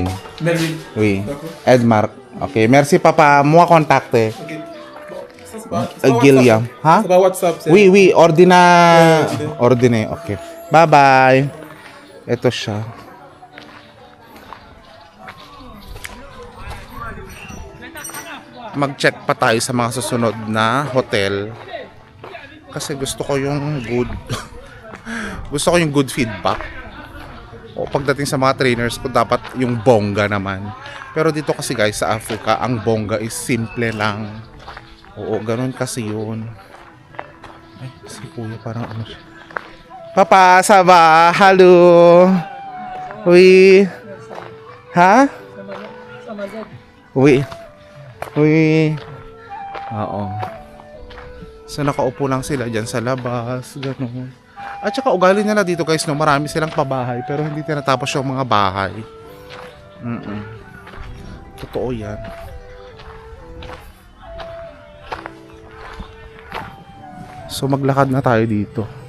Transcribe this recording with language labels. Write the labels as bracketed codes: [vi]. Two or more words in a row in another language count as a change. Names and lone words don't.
[fr] Melvin. Oui. D'accord. Edmarc. Ok, merci, papa. Moi, contacte. Ok. Bon, ça c'est pas Gilliam. Ha? C'est pas WhatsApp. C'est... Oui, oui. Ordina. Ouais, Ordine. Ok. Bye-bye. [tl] Ito siya. Mag-check pa tayo sa mga susunod na hotel. Kasi gusto ko yung good... gusto ko yung [en] good feedback. [tl] O pagdating sa mga trainers ko, dapat yung bongga naman. Pero dito kasi guys, sa Africa, ang bongga is simple lang. Oo, ganun kasi yun. Ay, si kuya parang ano siya. [fr] Papa, ça va? Hello? Oui. Ha? Oui. Oui. [tl] Oo. So nakaupo lang sila dyan sa labas, ganun. At saka ugali nila dito guys, no, marami silang pabahay pero hindi tinatapos yung mga bahay. Totoo yan. So maglakad na tayo dito.